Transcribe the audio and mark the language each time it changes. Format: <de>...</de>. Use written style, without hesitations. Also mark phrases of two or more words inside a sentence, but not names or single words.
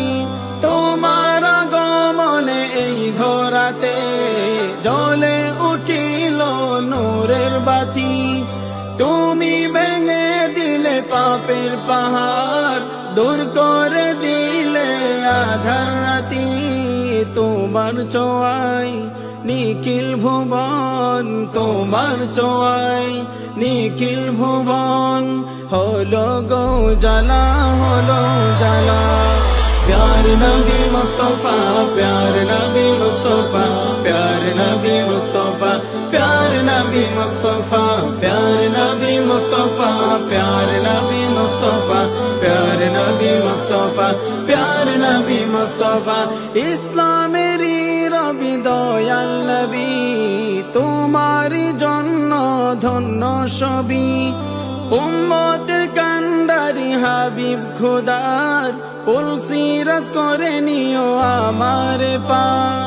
<bn>তোমার আগমনে এই ধরাতে জ্বলে উঠিল নূরের বাতি, তুমি ভেঙে দিলে পাপের পাহাড়, দূর করে দিলে আধার রাতি। তোমার ছোঁয়ায় নিখিল ভুবন, তোমার ছোঁয়ায় নিখিল ভুবন হলো গো জালা, হলো জালা।</bn> <hi>प्यार नबी मुस्तफा, प्यार नबी मुस्तफा, प्यार नबी मुस्तफा, प्यार नबी मुस्तफा, प्यार नबी मुस्तफा, प्यार नबी मुस्तफा, प्यार नबी मुस्तफा, प्यार नबी मुस्तफा।</hi> <bn>ইসলামেরই রবি দয়াল নবী, তোমারই জন্য ধন্য সবই। উম্মতের কান্ডারি হাবিব খোদার পুলসিরাত করে নিও আমার পার।</bn>